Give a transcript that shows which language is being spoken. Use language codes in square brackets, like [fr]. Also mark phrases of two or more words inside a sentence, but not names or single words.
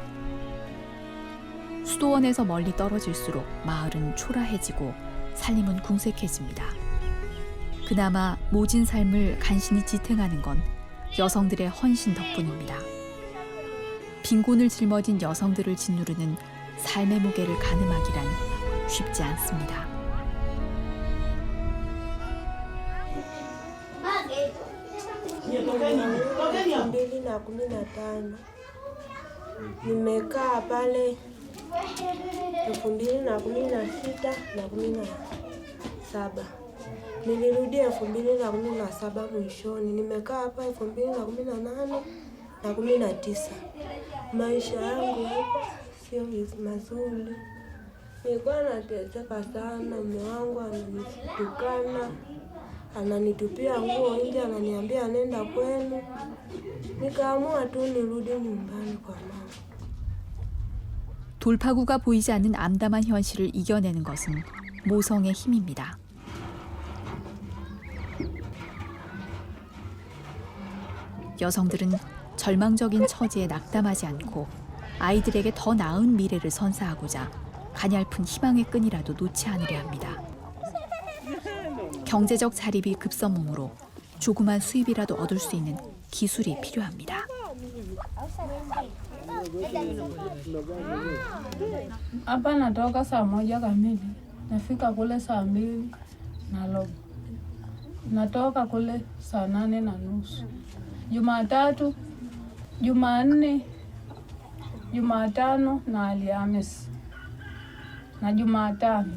[ko] 수도원에서 멀리 떨어질수록 마을은 초라해지고 살림은 궁색해집니다. 그나마 모진 삶을 간신히 지탱하는 건 여성들의 헌신 덕분입니다. 빈곤을 짊어진 여성들을 짓누르는 삶의 무게를 가늠하기란 쉽지 않습니다. [sw] Nimekaa pale 2016 na 17. Nilirudia 2017 mwishoni. Nimekaa hapa 2018 na 19. Maisha yangu hapa sio mazuri. Nilikuwa nateseka sana, mume wangu ananitukana, ananitupia nguo nje, ananiambia nenda kwenu. Nikaamua tu nirudi nyumbani kwa mama. [ko] 돌파구가 보이지 않는 암담한 현실을 이겨내는 것은 모성의 힘입니다. 여성들은 절망적인 처지에 낙담하지 않고 아이들에게 더 나은 미래를 선사하고자 가냘픈 희망의 끈이라도 놓지 않으려 합니다. 경제적 자립이 급선무로 조그만 수입이라도 얻을 수 있는 기술이 필요합니다. [sw] Hapa natoka saa 1 kamili, nafika kule saa 2 na robo, natoka kule saa 8:30. Jumatatu, Jumanne, Jumatano na Alhamisi na Jumatano.